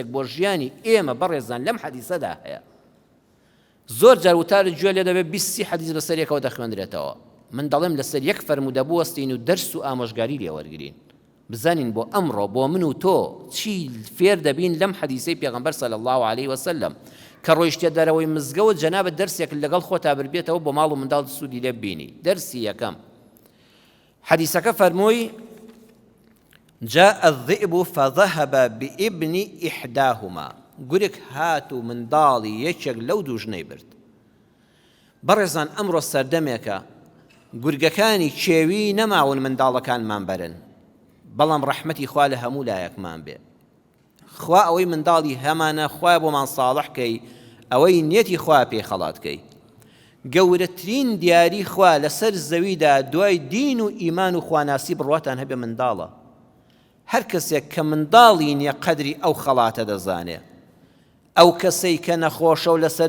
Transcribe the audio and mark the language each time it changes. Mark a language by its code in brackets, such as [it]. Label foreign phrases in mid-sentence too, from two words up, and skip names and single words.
[ckb] بۆ ژیانی ئێمە بەڕێزان لەم حەدیسەدا هەیە زۆر جار وتارت گوێ لێ دەبێت 20 حەدیس بەسەر یەکەوە دەخوێنرێتەوە من دەڵێم لەسەر یەک فەرموودە بوەستین و دەرس و ئامۆژگاری لێوەرگرین بزانین بۆ ئەمڕۆ بۆ من و تۆ چی فێر دەبین لەم حەدیسەی پێغەمبەر [ar] صلی الله عليه وسلم [ckb] کە ڕۆیشتە دەرەوەی مزگەوت جەنابەت دەرسێک لەگەڵ خۆتا ببێتەوە بۆ ماڵ و منداڵ سوودی لێ ببینی دەرسی یەکەم حەدیسەکە فەرمووی [ar] جاء الذئب فذهب بابن إحداهما [ckb] گورگ هات و منداڵی یەکێک لەو دوو ژنەی برد بەڕێزان ئەمڕۆ سەردەمێکە گورگەکانی کێوی نەماون منداڵەکانمان بەرن بەڵام ڕەحمەتی خوا لە هەموو لایەکمان بێ خوا ئەوەی منداڵی هەمانە خوای بۆمان ساڵح کەی ئەوەی نێتی خوا پێی خەڵاتکەی گەورەترین دیاری خوا لەسەر زەویدا دوای دین و ئیمان و خواناسی بڕواتان هەبێ منداڵە هەر کەسێک کە منداڵی نییە قەدری ئەو خەڵاتە دەزانێ ئەو کەسەی کە نەخۆشە و لەسەر